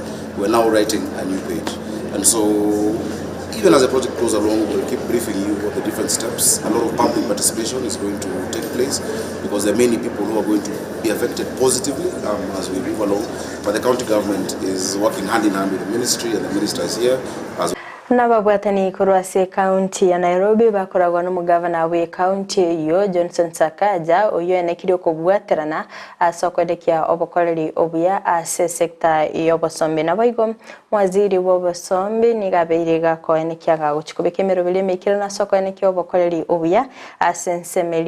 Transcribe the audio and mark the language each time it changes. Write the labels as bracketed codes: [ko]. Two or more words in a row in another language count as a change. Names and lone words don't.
[en] We're now writing a new page. And so even as the project goes along, we'll keep briefing you what the different steps. A lot of public participation is going to take place because there are many people who are going to be affected positively as we move along. But the county government is working hand in hand with the ministry, and the minister is here as [guz] Nababwatani kurwase county ya Nairobi bakoragwa n'umugavana we county iyo Johnson Sakaja uyo enekiri okubwaterana asokwedekia obukoreri obuya ase sekta y'obosombi nabaigo waziri w'obosombi nigabeire gakoenekia gaguchikubika emirobiri emikire na sokoenekia obukoreri obuya ase Ensemeli